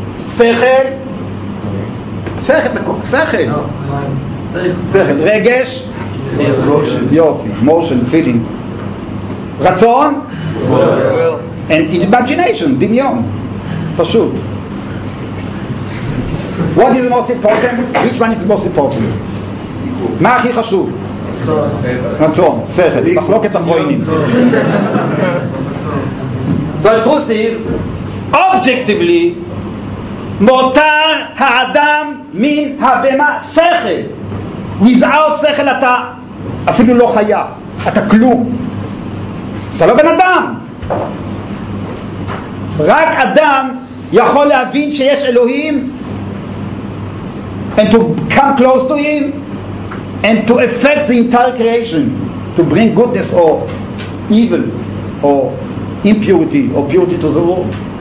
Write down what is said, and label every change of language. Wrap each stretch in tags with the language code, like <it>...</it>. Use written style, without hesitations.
<he>שכל, שכל, רגש, יופי,</he> <en>motion, feeling,</en> <he>רצון,</he> <en>and imagination,</en> <he>דמיון, פשוט.</he> <en>What is the most important? Which one is the most important?</en> <he>מה הכי חשוב? רצון, שכל, מחלוקת המבוינים.</he> <en>So the truth is, objectively,</en> <he>מותר האדם מן הבמה שכל. without שכל אתה אפילו לא חיה, אתה כלום, אתה לא בן אדם. רק אדם יכול להבין שיש אלוהים</he> <en>and to come close to him and to affect the entire creation, to bring goodness or evil or impurity or purity to the world.</en>